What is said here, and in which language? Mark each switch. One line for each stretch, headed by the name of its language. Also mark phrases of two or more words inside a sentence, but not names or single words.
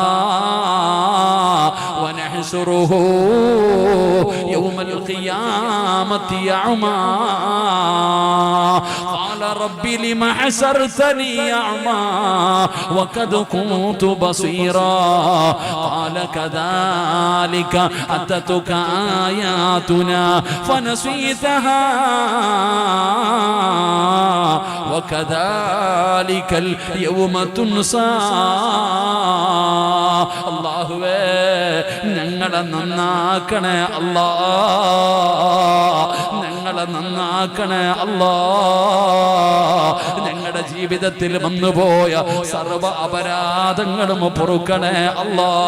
Arabic: ونحشره يوم القيامة أعمى قال رب لم حشرتني أعمى وقد كنت بصيرا قال كذلك أتتك آياتنا فنسيتها وكذلك اليوم تنسى.
Malayalam: അല്ലാഹുവേ ഞങ്ങളെ നന്നാക്കണേ അല്ലാ, ഞങ്ങളെ നന്നാക്കണേ അല്ലാ. ഞങ്ങളുടെ ജീവിതത്തിൽ വന്നുപോയ സർവ്വ അപരാധങ്ങളും പൊറുക്കണേ അല്ലാ.